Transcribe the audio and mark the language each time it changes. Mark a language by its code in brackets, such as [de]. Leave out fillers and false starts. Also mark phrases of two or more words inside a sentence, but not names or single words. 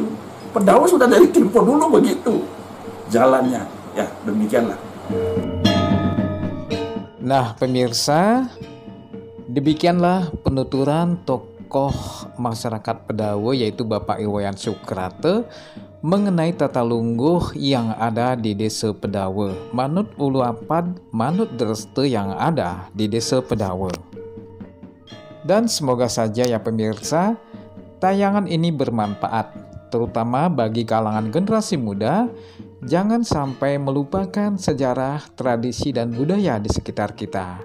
[id] Pedawa sudah dari tempo dulu begitu jalannya. Ya, demikianlah. Nah, pemirsa, demikianlah penuturan tokoh masyarakat Pedawa yaitu Bapak Iwayan Sukrate mengenai tata lungguh yang ada di Desa Pedawa, [ban] manut ulu apad, manut dreste [id] yang ada di Desa Pedawa. Dan semoga saja ya pemirsa, tayangan ini bermanfaat, terutama bagi kalangan generasi muda. Jangan sampai melupakan sejarah, tradisi, dan budaya di sekitar kita.